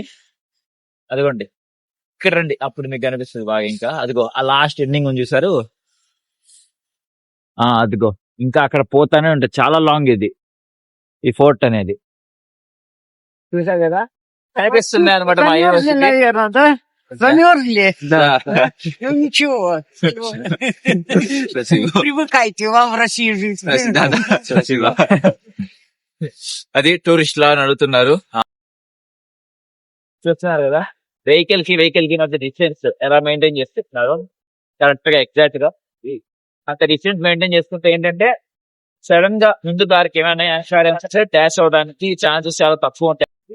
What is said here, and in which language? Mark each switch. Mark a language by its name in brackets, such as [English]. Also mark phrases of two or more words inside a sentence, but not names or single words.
[Telugu] అదిగోండి ఇక్కడ రండి, అప్పుడు మీకు కనిపిస్తుంది బాగా. ఇంకా అదిగో ఆ [English] last ending [Telugu] ఉంది చూసారు, అదిగో ఇంకా అక్కడ పోతానే ఉంటుంది. చాలా లాంగ్ ఇది ఈ ఫోర్ట్ అనేది, చూసారు కదా, కనిపిస్తుంది అనమాట మా [Russian] Привыкайте, вам в России жить. [Telugu] అది టూరిస్ట్ లా నడుతున్నారు. చూస్తున్నారు కదా, వెహికల్ కి మధ్య డిస్టెన్స్ ఎలా మెయింటైన్ చేస్తున్నారు కరెక్ట్ గా, ఎగ్జాక్ట్ గా అంత [English] distance maintain [Telugu] చేసుకుంటే ఏంటంటే సడన్ గా ముందు దారికి ఏమైనా డాష్ అవడానికి ఛాన్సెస్ చాలా తక్కువ ఉంటాయి.